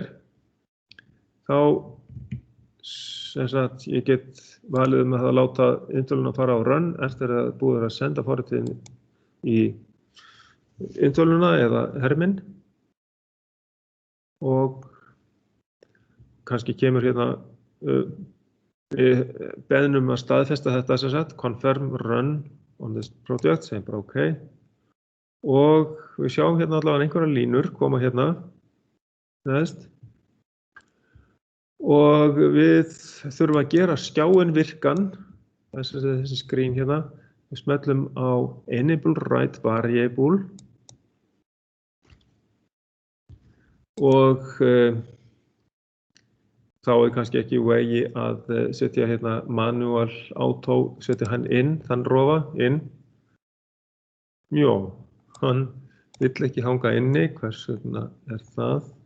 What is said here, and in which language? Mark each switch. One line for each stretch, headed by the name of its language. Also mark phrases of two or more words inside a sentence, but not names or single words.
Icelandic: Þá sem sagt ég get valið með að láta inntölvuna fara á run eftir að búið að senda forritið í inntölvuna eða herminn. Og kannski kemur hérna beðnum að staðfesta þetta sem sagt,
English: confirm run on this project,
Icelandic: segjum bara OK. Og við sjáum hérna allavega einhverja línur koma hérna neðst. Og við þurfum að gera skjáinn virkan, þessi skrín hérna. Við smellum á
English: enable write variable
Icelandic: og þá kannski ekki vegi að setja hérna
English: manual auto,
Icelandic: setja hann inn, þann rofa inn. Jó, hann vill ekki hanga inni, hvers vegna er það?